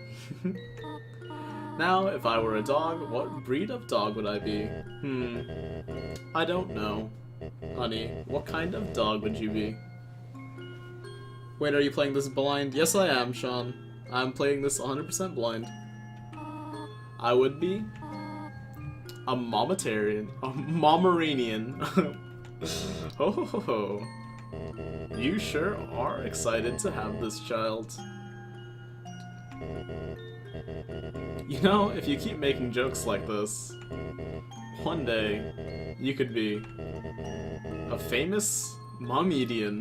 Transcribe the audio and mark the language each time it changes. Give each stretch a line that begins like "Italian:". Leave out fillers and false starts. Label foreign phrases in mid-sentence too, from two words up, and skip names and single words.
English: Now, if I were a dog, what breed of dog would I be? I don't know. Honey, what kind of dog would you be? Wait, are you playing this blind? Yes, I am, Sean. I'm playing this 100% blind. I would be a Momitarian. A Momeranian. Ho ho ho ho. You sure are excited to have this child. You know, if you keep making jokes like this, one day you could be a famous Momedian.